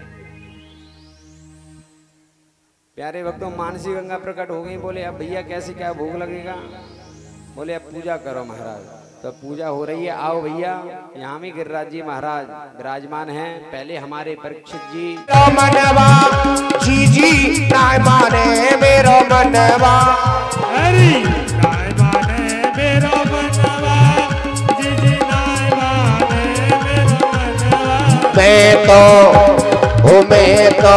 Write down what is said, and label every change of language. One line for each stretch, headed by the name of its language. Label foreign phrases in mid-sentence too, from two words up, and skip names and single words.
Hindi: प्यारे भक्तों, मानसी गंगा प्रकट हो गई। बोले अब भैया कैसे क्या भोग लगेगा? बोले अब पूजा करो महाराज। तो पूजा हो रही है, आओ भैया। यहाँ भी गिरिराज जी महाराज विराजमान हैं। पहले हमारे परीक्षित जी
Braj: मनवा जी जी नाय माने मेरो मनवा, हरी नाय माने मेरो मनवा, जी जी नाय माने मेरो मनवा। मैं तो